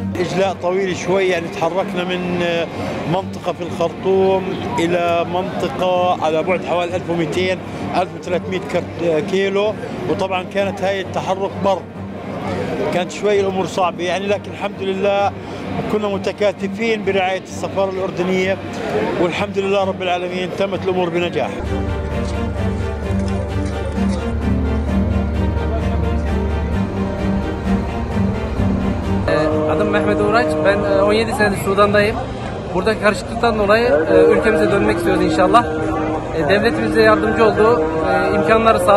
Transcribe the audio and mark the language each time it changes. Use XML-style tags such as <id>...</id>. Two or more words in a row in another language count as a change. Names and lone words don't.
<ar>إجلاء طويل شوي، يعني تحركنا من منطقة في الخرطوم إلى منطقة على بعد حوالي 1200 1300 كيلو، وطبعا كانت هاي التحرك بر، كانت شوي الأمور صعبة يعني، لكن الحمد لله كنا متكاتفين برعاية السفارة الأردنية، والحمد لله رب العالمين تمت الأمور بنجاح.</ar> <tr>Adım Mehmet Uğraç. Ben 17 senedir Sudan'dayım. Burada karışıklıktan dolayı ülkemize dönmek istiyoruz inşallah. Devletimize yardımcı oldu, imkanları sağladı.</tr>